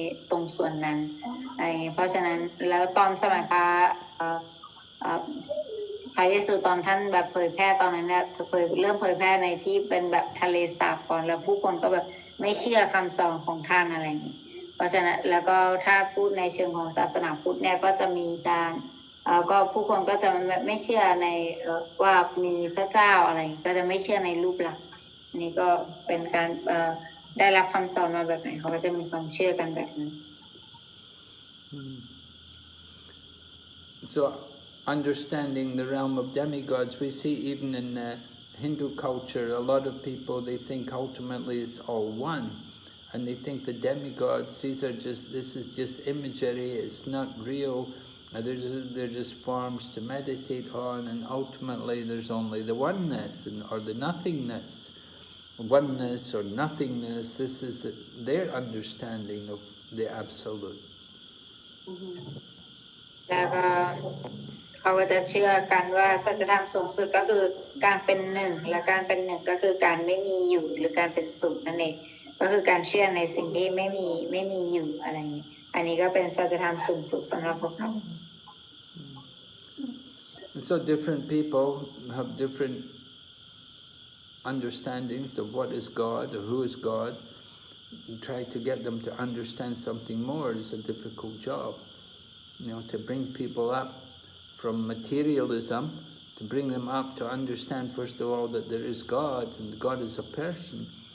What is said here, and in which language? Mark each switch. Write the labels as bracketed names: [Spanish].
[Thai] ตรงส่วนนั้นอะไรอย่างนี้เพราะฉะนั้นแล้วตอนสมัยพระเยซูตอนท่านแบบเผยแพร่ตอนนั้นเนี่ยเริ่มเผยแพร่ในที่เป็นแบบทะเลสาบก่อนแล้วผู้คนก็แบบไม่เชื่อคำสอนของท่านอะไรอย่างนี้เพราะฉะนั้นแล้วก็ถ้าพูดในเชิงของศาสนาพุทธเนี่ยก็จะมีการ ก็ผู้คนก็จะไม่เชื่อในว่ามีพระเจ้าอะไรก็จะไม่เชื่อในรูปลักษณ์นี่ก็เป็นการได้รับคำสอนมาแบบไหนเขาก็จะมีความเชื่อกันแบบนั้น [English] So understanding the realm of demigods. We see even in Hindu culture, a lot of people, they think ultimately it's all one. And they think the demigods, this is just imagery, it's not real. They're just forms to meditate on, and ultimately there's only the oneness or the nothingness. Oneness or nothingness, this is their understanding of the absolute. [Thai] แล้วก็เขาก็จะเชื่อกันว่าสัจธรรมสูงสุดก็คือการเป็นหนึ่งและการเป็นหนึ่งก็คือการไม่มีอยู่หรือการเป็นศูนย์นั่นเองก็คือการเชื่อในสิ่งที่ไม่มีอยู่อะไรอย่างนี้อันนี้ก็เป็นสัจธรรมสูงสุดสำหรับพวกเขา [English] So different people have different understandings of what is God or who is God. You try to get them to understand something more is a difficult job. To bring people up from materialism, to bring them up to understand first of all that there is God and God is a person.